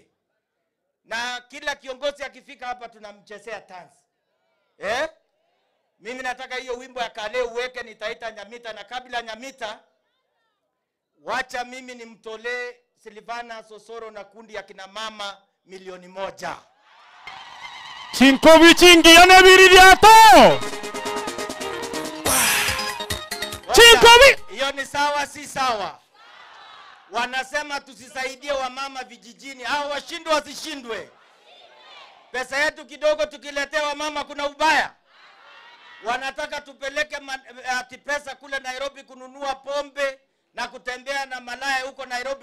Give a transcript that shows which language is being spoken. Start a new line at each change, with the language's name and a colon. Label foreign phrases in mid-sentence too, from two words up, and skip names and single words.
Swahili: Na kila kiongozi akifika hapa tunamchezea tanzi. Mimi nataka hiyo wimbo ya kale uweke, nitaita Nyamita, na kabla Nyamita wacha mimi nimtolee Silvana Osoro na kundi ya kina mama 1,000,000.
Gusii: Chinkobi chingi yone biridiato. Chinkobi!
Swahili: Hiyo ni sawa si sawa? Wanasema tusisaidie wamama vijijini. Hao washindwe wasishindwe? Pesa yetu kidogo tukiletea wamama kuna ubaya? Wanataka tupeleke ati pesa kule Nairobi kununua pombe na kutembea na malaya huko Nairobi.